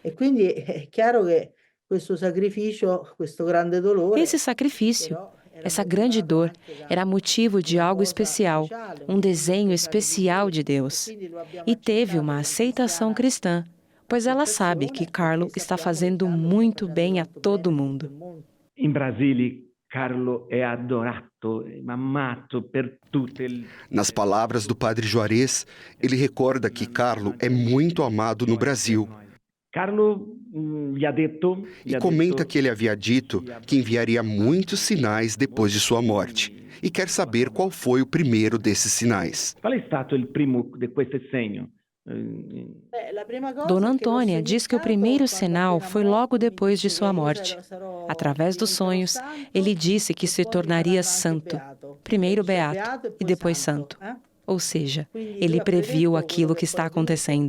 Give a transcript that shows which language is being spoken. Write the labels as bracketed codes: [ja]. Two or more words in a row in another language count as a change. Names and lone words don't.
[pt] Esse sacrifício, essa grande dor, era motivo de algo especial, um desenho especial de Deus. E teve uma aceitação cristã, pois ela sabe que Carlo está fazendo muito bem a todo mundo. Em Brasília, Carlo é adorado, [it] amato per tutte. [pt] Nas palavras do padre Juarez, ele recorda que Carlo é muito amado no Brasil. Carlo E comenta que ele havia dito que enviaria muitos sinais depois de sua morte. E quer saber qual foi o primeiro desses sinais. [it] Qual é stato il primo di questi segni? [pt] Dona Antônia diz que o primeiro sinal foi logo depois de sua morte. Através dos sonhos, ele disse que se tornaria santo, primeiro beato e depois santo. Ou seja, ele previu aquilo que está acontecendo.